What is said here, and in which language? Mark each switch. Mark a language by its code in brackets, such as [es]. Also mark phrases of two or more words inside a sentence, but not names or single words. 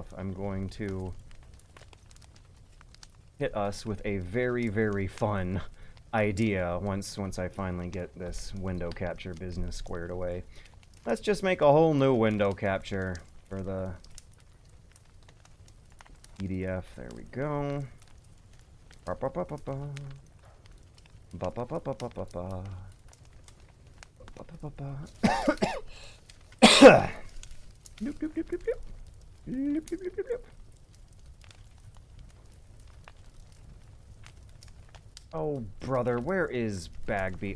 [en] I'm going to hit us with a very, very fun idea once I finally get this window capture business squared away. Let's just make a whole new window capture for the PDF. There we go. Ba ba ba ba ba. Ba ba ba ba ba ba ba. Ba ba ba ba. Noop, noop, noop, noop, noop. Noop, noop, noop, noop, noop. Oh, brother, where is Bagby?